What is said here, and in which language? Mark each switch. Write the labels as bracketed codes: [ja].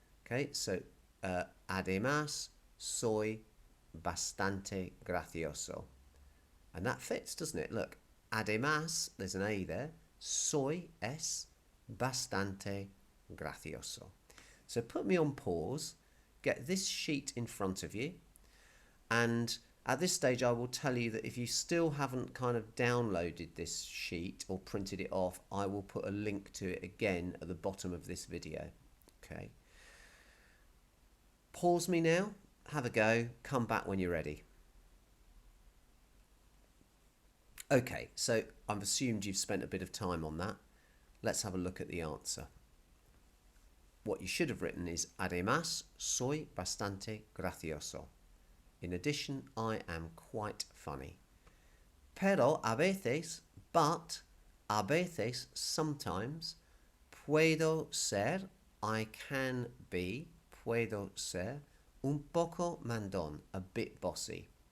[en] Okay, so [es] además, soy, bastante gracioso. [en] And that fits, doesn't it? Look, [es] además, [en] there's an A there. [es] Soy es bastante gracioso. [en] So put me on pause, get this sheet in front of you, and at this stage I will tell you that if you still haven't kind of downloaded this sheet or printed it off, I will put a link to it again at the bottom of this video. Okay. Pause me now, have a go, come back when you're ready. Okay, so I've assumed you've spent a bit of time on that. Let's have a look at the answer. What you should have written is, [es] además, soy bastante gracioso. [en] In addition, I am quite funny. [es] Pero a veces, [en] but [es] a veces, [en] sometimes, [es] puedo ser, [en] I can be, [es] puedo ser, un poco mandón, [en] a bit bossy.